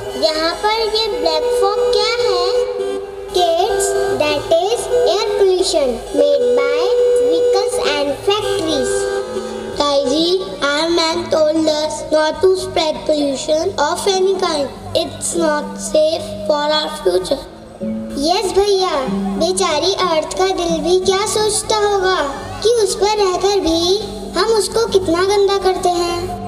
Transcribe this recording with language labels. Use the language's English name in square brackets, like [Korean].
[Hindi] यहाँ पर ये ब्लैक फॉग क्या है? [English] Kids, that is air pollution made by vehicles and factories. Kaiji, our man told us not to spread pollution of any kind. It's not safe for our future. [Hindi] Yes भैया, बेचारी अर्थ का दिल भी क्या सोचता होगा कि उस पर रहकर भी हम उसको कितना गंदा करते हैं।